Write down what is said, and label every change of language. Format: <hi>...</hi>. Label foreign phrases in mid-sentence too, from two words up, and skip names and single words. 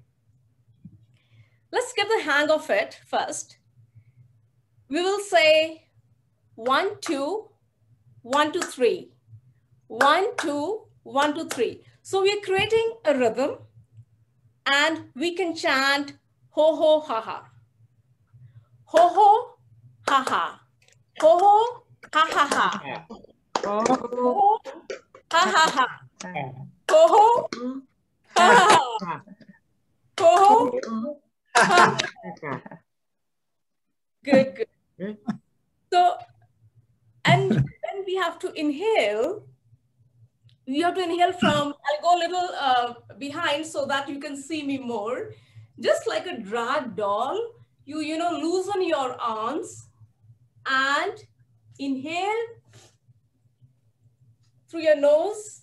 <en>Let's get the hang of it first. We will say 1, 2, 1, 2, 3. 1, 2, 1, 2, 3. So we're creating a rhythm, and we can chant ho ho ha ha. Ho ho ha ha. Ho ho ha ha ha. Ho ho ha ha ha. Ho ho ha ha ha. Ho ho ha ha. Good, good. So, and when we have to inhale, you have to inhale from, I'll go a little behind so that you can see me more. Just like a drag doll, you know, loosen your arms and inhale through your nose.</en>